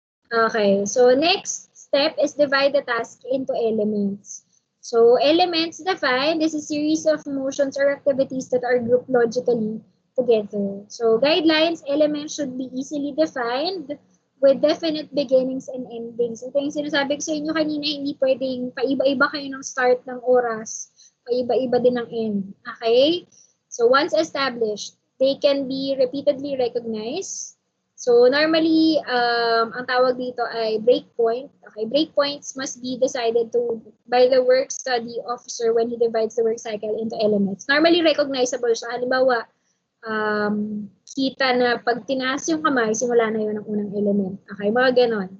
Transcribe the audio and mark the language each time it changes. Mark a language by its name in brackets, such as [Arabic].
[English] Okay, so next step is divide the task into elements. So elements defined is a series of motions or activities that are grouped logically together. So guidelines, elements should be easily defined with definite beginnings and endings. [Filipino] Ito yung sinasabi ko sa inyo kanina, hindi pwedeng paiba-iba kayo ng start ng oras, paiba-iba din ng end. Okay? [English] So once established, they can be repeatedly recognized. [Filipino] So normally, ang tawag dito ay breakpoint. [English] Okay, breakpoints must be decided by the work study officer when he divides the work cycle into elements. [Filipino] Normally recognizable siya. Halimbawa, kita na pag tinaas yung kamay, simula na yun ang unang element. Okay, mga ganon.